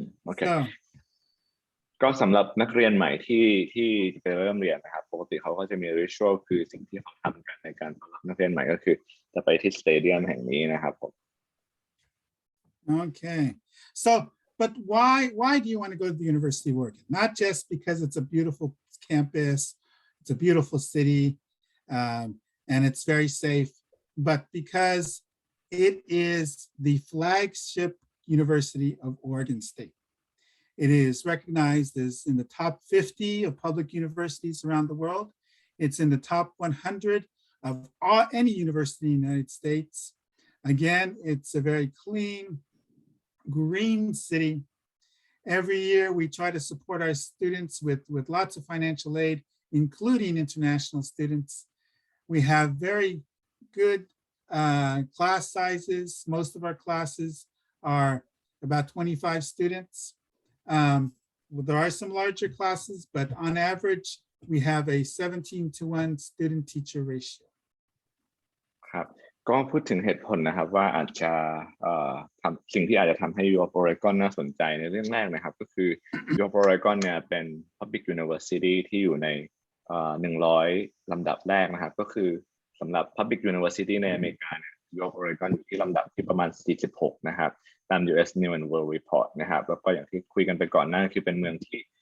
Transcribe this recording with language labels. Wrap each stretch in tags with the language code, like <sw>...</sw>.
<en>Okay.</en> <th>ก็สำหรับนักเรียนใหม่ที่ไปเริ่มเรียนนะครับปกติเขาก็จะมีริชวลคือสิ่งที่เขาทำกันในการต้อนรับนักเรียนใหม่ก็คือจะไปที่สเตเดียมแห่งนี้นะครับผม</th> <en>Okay. So, but why do you want to go to the University of Oregon? Not just because it's a beautiful campus, it's a beautiful city, and it's very safe, but because it is the flagship university of Oregon State. It is recognized as in the top 50 of public universities around the world. It's in the top 100 of any university in the United States. Again, it's a very clean, green city. Every year we try to support our students with lots of financial aid, including international students. We have very good class sizes. Most of our classes are about 25 students. There are some larger classes, but on average, we have a 17-to-1 student-teacher ratio.</en> <th>ครับก็พูดถึงเหตุผลนะครับว่าอาจจะทำสิ่งที่อาจจะทำให้ U of Oregon น่าสนใจในเรื่องแรกนะครับก็คือ U of Oregon เนี่ยเป็น Public University ที่อยู่ใน100 ลำดับแรกนะครับก็คือสำหรับ Public University ในอเมริกาเนี่ย U of Oregon อยู่ที่ลำดับที่ประมาณ46นะครับตาม US News and World Report นะครับแล้วก็อย่างที่คุยกันไปก่อนหน้าคือเป็นเมืองที่</th>